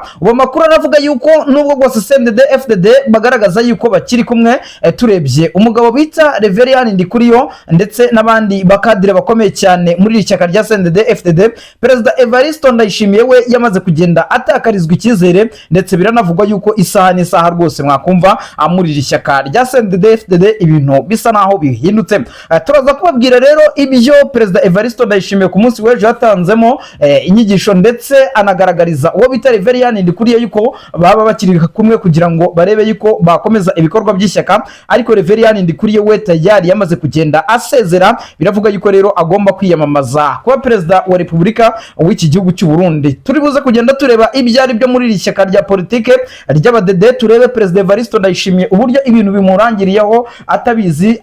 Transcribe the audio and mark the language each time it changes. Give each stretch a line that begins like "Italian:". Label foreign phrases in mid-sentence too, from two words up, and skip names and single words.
Kinyarwanda: Uwo makuru aravuga yuko nubwo bwose CNDD-FDD bagaragaza yuko bakiri kumwe, turebye umugabo bita Reverien Ndikuriyo ndetse n'abandi bakadire bakomeye cyane muri ishyaka rya CNDD-FDD, Perezida Evariste Ndayishimiye we yamaze kugenda atakarizwa icyizere, ndetse biranavugwa yuko isaha n'isaha rwose mwakumva muri ishyaka rya CNDD-FDD ibintu bisa naho bihindutse. Turaza kubabwira rero ibyo Perezida Evariste Ndayishimiye ku munsi w'ejo yatanzemo inyigisho, ndetse anagaragariza uwo bita Reverien Ndikuriye yuko baba bakiri kumwe kugira ngo barebe yuko bakomeza ibikorwa by'ishyaka. Ariko Reverien Ndikuriye we tayari yamaze kugenda asezera. Biravuga yuko rero agomba kwiyamamaza kuba perezida wa Repubulika w'iki gihugu cy'u Burundi. Turi buze kugenda tureba ibyari byo muri iri shyaka rya politike ry'abadede, turebe Perezida Evariste Ndayishimiye uburyo ibintu bimurangiriyeho atabizi.